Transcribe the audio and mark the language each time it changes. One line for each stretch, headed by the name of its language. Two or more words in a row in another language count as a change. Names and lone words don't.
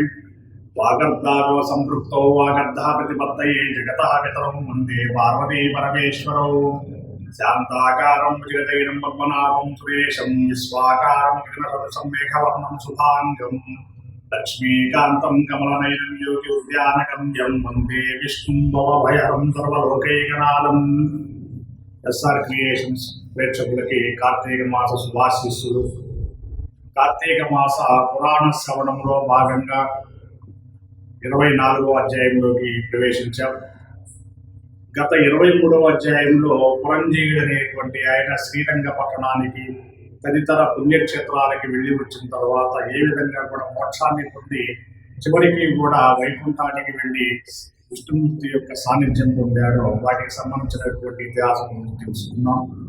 Sanskrit: वागर्धाविव सम्पृक्तौ वागर्धः प्रतिपत्तये जगतः पितरौ वन्दे पार्वती परमेश्वरौ। शान्ताकारं भुजगशयनं पद्मनाभं सुरेशं विश्वाकारं गगनसदृशं मेघवर्णं शुभाङ्गं लक्ष्मीकान्तं कमलनयनं योगिउद्यानगम्यं वन्दे विष्णुं भवभयहरं सर्वलोकैकनाथम्।
Telugu: ఎస్ఆర్ క్రియేషన్స్ ప్రేక్షకులకి కార్తీక మాస శుభాశీస్సులు. కార్తీక మాస పురాణ శ్రవణంలో భాగంగా 24వ అధ్యాయంలోకి ప్రవేశించాం. గత 23వ అధ్యాయంలో పురంజీయుడు అనేటువంటి ఆయన శ్రీరంగ పట్టణానికి తదితర పుణ్యక్షేత్రాలకి వెళ్ళి వచ్చిన తర్వాత ఏ విధంగా కూడా మోక్షాన్ని పొంది చివరికి కూడా వైకుంఠానికి వెళ్ళి విష్ణుమూర్తి యొక్క సాన్నిధ్యం పొందాడో వాటికి సంబంధించినటువంటి ఇతిహాసం తెలుసుకున్నాం.